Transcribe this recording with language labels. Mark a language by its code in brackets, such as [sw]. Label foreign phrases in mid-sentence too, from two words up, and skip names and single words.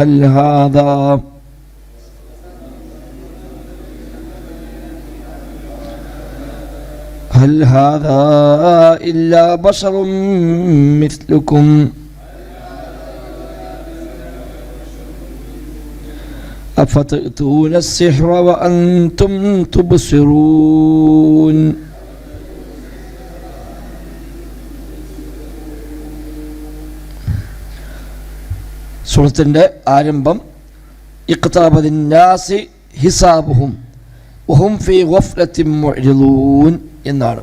[ar] هل هذا إلا بشر مثلكم أفتأتون السحر وأنتم تبصرون. [ml] സൂറത്തിൻ്റെ ആരംഭം [ar] اقترب للناس حسابهم وهم في غفلة معرضون [ml] എന്നാണ്.